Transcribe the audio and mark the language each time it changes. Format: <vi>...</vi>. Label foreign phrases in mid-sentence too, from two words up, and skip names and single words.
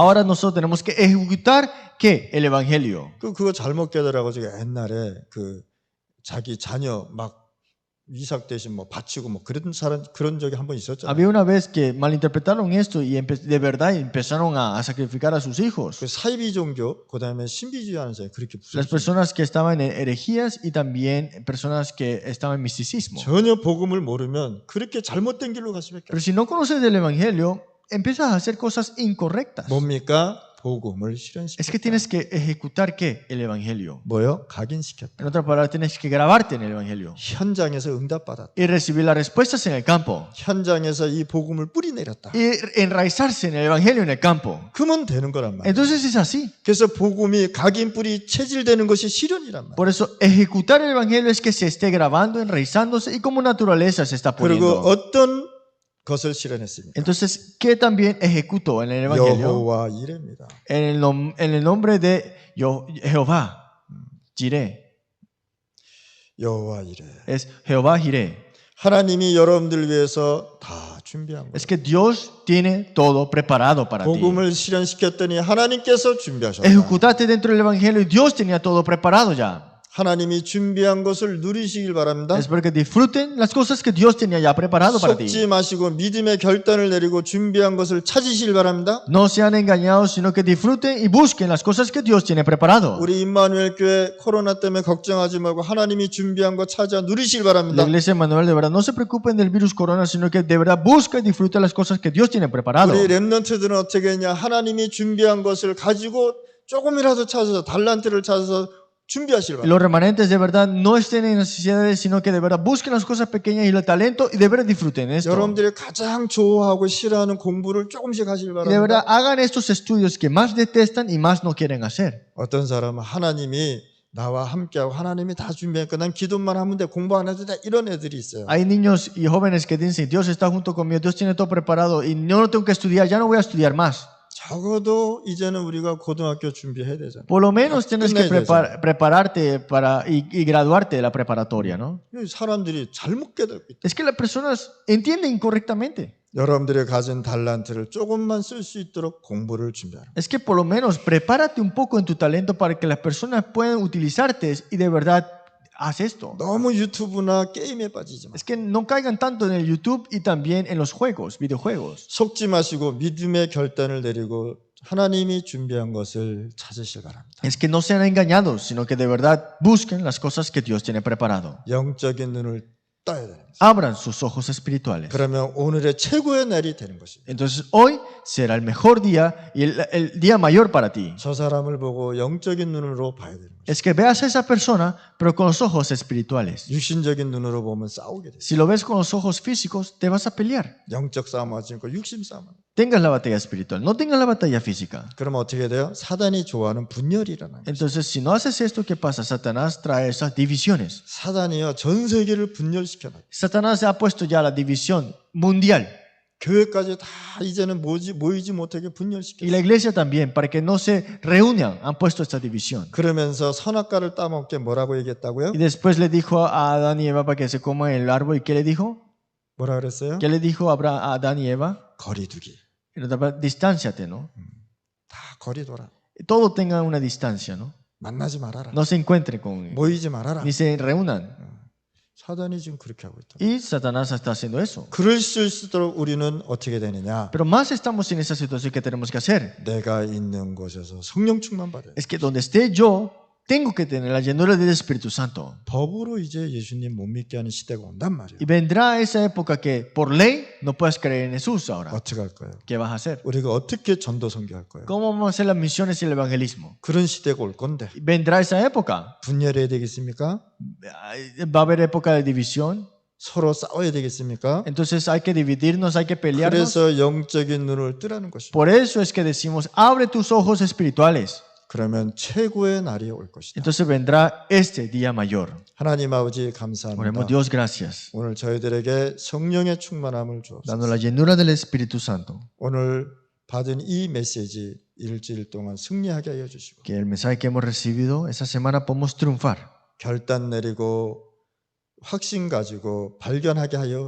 <es>Ahora nosotros tenemos que ejecutar ¿qué? El evangelio.</es> <ko>그거 잘못 깨달아가지고 옛날에 그 자기 자녀 막 이삭 대신 뭐 바치고 뭐 그런 적이 한 번 있었잖아요.</ko> <es>Había una vez que malinterpretaron esto y de verdad empezaron a sacrificar a sus hijos.</es> <ko>그 사이비 종교, 그다음에 신비주의 하는 사람이 그렇게</ko> <es>Las</es> <ko>부르죠.</ko> <es>personas que estaban en herejías y también personas que estaban en misticismo.</es> <ko>전혀 복음을 모르면 그렇게 잘못된 길로 갈 수밖에</ko> <es>Pero</es> <ko>없어요.</ko> <es>si no conoces del evangelio, empiezas a hacer cosas incorrectas.</es> <ko>뭡니까? 복음을</ko> <es>Es que</es> <ko>실현시켰다.</ko> <es>tienes que ejecutar ¿qué? El evangelio.</es> <ko>뭐요? 각인시켰다.</ko> <es>En otras palabras, tienes que grabarte en el evangelio</es> <ko>현장에서 응답받았다.</ko> <es>y recibir las respuestas en el campo</es> <ko>현장에서 이 복음을 뿌리 내렸다.</ko> <es>y enraizarse en el evangelio en el campo.</es> <ko>그러면 되는 거란 말이에요.</ko> <es>Entonces es así.</es> <ko>그래서 복음이 각인 뿌리 체질되는 것이 실현이란 말이에요.</ko> <es>Por eso ejecutar el evangelio es que se esté grabando, enraizándose y como naturaleza se está</es> <ko>그리고</ko> <es>poniendo.</es> <ko>어떤 것을 실현했습니까?</ko> <es>Entonces, ¿qué también ejecutó en el evangelio?</es> <ko>여호와 이레입니다.</ko> <es>En el nombre de Jehová, Jireh.</es> <ko>여호와 이레.</ko> <es>Es Jehová Jireh.</es> <ko>하나님이 여러분들 위해서 다 준비한 거예요.</ko> <es>Es que Dios tiene todo preparado para ti.</es> <ko>복음을 실현시켰더니 하나님께서 준비하셨다.</ko> <es>Ejecutaste dentro del evangelio y Dios tenía todo preparado ya.</es> <ko>하나님이 준비한 것을 누리시길 바랍니다.</ko> <es>Es porque disfruten las cosas que Dios tenía ya preparado para ti.</es> <ko>속지 마시고 믿음의 결단을 내리고 준비한 것을 찾으시길 바랍니다.</ko> <es>No sean engañados, sino que disfruten y busquen las cosas que Dios tiene preparado.</es> <ko>우리 임마누엘 교회 코로나 때문에 걱정하지 말고 하나님이 준비한 거 찾아 누리시길</ko> <es>La</es> <ko>바랍니다.</ko> <es>iglesia de Manuel, de verdad, no se preocupen del virus corona, sino que de verdad busca y disfruta las cosas que Dios tiene preparado.</es> <ko>우리 렘넌트들은 어떻게 했냐? 하나님이 준비한 것을 가지고 조금이라도 찾아서 달란트를 찾아서 준비하시길 바랍니다.</ko> <es>Los remanentes de verdad no estén en necesidades, sino que de verdad busquen las cosas pequeñas y el talento y de verdad disfruten esto.</es> <ko>여러분들이 가장 좋아하고 싫어하는 공부를 조금씩 하시길</ko> <es>Y de verdad</es> <ko>바랍니다.</ko> <es>hagan estos estudios que más detestan y más no quieren hacer.</es> <ko>어떤 사람은 하나님이 나와 함께하고 하나님이 다 준비하니까 난 기도만 하면 돼 공부 안 해도 돼 이런 애들이 있어요.</ko> <es>Hay niños y jóvenes que dicen, Dios está junto conmigo, Dios tiene todo preparado y yo no tengo que estudiar, ya no voy a estudiar más.</es> <ko>적어도 이제는 우리가 고등학교 준비해야 되잖아요.</ko> <es>Por lo menos tienes que</es> <ko>끝내야</ko> <es>prepararte y graduarte de la preparatoria, ¿no?</es> <ko>사람들이 잘못 깨닫고 있다.</ko> <es>Es que las personas entienden incorrectamente.</es> <ko>여러분들이 가진 달란트를 조금만 쓸 수 있도록 공부를 준비하라.</ko> <es>Es que por lo menos prepárate un poco en tu talento para que las personas puedan utilizarte y de verdad haz esto.</es> <ko>너무 유튜브나 게임에 빠지지 마.</ko> <es>Es que no caigan tanto en el YouTube y también en los juegos, videojuegos.</es> <ko>속지 마시고 믿음의 결단을 내리고 하나님이 준비한 것을 찾으시기 바랍니다.</ko> <es>Es que no sean engañados, sino que de verdad busquen las cosas que Dios tiene preparado.</es> <ko>영적인 눈을 떠야 됩니다.</ko> <es>Abran sus ojos espirituales.</es> <ko>그러면 오늘의 최고의 날이 되는 것입니다.</ko> <es>Entonces hoy será el mejor día y el día mayor para ti.</es> <ko>저 사람을 보고 영적인 눈으로 봐야 되는 것입니다.</ko> <es>es que veas a esa persona, pero con los ojos espirituales.</es> <ko>육신적인 눈으로 보면 싸우게 돼.</ko> <es>Si lo ves con los ojos físicos, te vas a pelear.</es> <ko>영적 싸움 하지 않고 육신 싸움.</ko> <es>Tengas la batalla espiritual, no tengas la batalla física.</es> <ko>그러면 어떻게 돼요? 사단이 좋아하는 분열이라는 거예요.</ko> <es>Entonces, si no haces esto, ¿qué pasa? Satanás trae esas divisiones.</es> <ko>사단이요 전 세계를 분열시켜 놔.</ko> <es>Satanás ha puesto ya la división mundial.</es> <ko>교회까지 다 이제는 모이지 못하게 분열시켜.</ko> <es>Y la iglesia también, para que no se reúnan, han puesto esta división.</es> <ko>그러면서 선악과를 따먹게 뭐라고 얘기했다고요?</ko> <es>Y después le dijo a Adán y Eva para que se coman el árbol. ¿Y qué le dijo?</es> <ko>뭐라 그랬어요?</ko> <es>¿Qué le dijo a Adán y Eva?</es> <ko>거리두기.</ko> <es>Distánciate, ¿no?</es> <ko>다 거리둬라.</ko> <es>Todo tenga una distancia, ¿no?</es> <ko>만나지 말아라.</ko> <es>No se encuentren con,</es> <ko>모이지 말아라.</ko> <es>ni se reúnan.</es> <ko>사단이 지금 그렇게 하고 있다.</ko> <es>Y Satanás está haciendo eso.</es> <ko>그럴 수 있도록 우리는 어떻게 되느냐?</ko> <es>Pero más estamos en esa situación que tenemos que hacer.</es> <ko>내가 있는 곳에서 성령 충만 받아요.</ko> <es>Es que donde esté yo, tengo que tener la llenura del Espíritu Santo.</es> <ko>법으로 이제 예수님 못 믿게 하는 시대가 온단 말이에요.</ko> <es>Y vendrá esa época que por ley no puedes creer en Jesús ahora.</es> <ko>어떻게 할 거예요?</ko> <es>¿Qué vas a hacer?</es> <ko>우리가 어떻게 전도 선교할 거예요?</ko> <es>¿Cómo vamos a hacer las misiones y el evangelismo?</es> <ko>그런 시대가 올 건데</ko> <es>Y vendrá esa época.</es> <ko>분열해야 되겠습니까?</ko> <es>Va a haber época de división.</es> <ko>서로 싸워야 되겠습니까?</ko> <es>Entonces hay que dividirnos, hay que pelearnos.</es> <ko>그래서 영적인 눈을 뜨라는 것이죠.</ko> <es>Por eso es que decimos, abre tus ojos espirituales.</es> <ko>그러면 최고의 날이 올 것이다.</ko> <es>Entonces vendrá este día mayor.</es> <ko>하나님 아버지</ko> <es>Oremos,</es> <ko>감사합니다.</ko> <es>Dios, gracias.</es> <ko>오늘 저희들에게 성령의 충만함을 주옵소서.</ko> <es>Dando la llenura del Espíritu Santo.</es> <ko>오늘 받은 이 메시지 일주일 동안 승리하게 하여 주시고</ko> <es>Que el mensaje que hemos recibido esta semana podamos triunfar.</es> <ko>결단 내리고 확신 가지고 발견하게 하여</ko>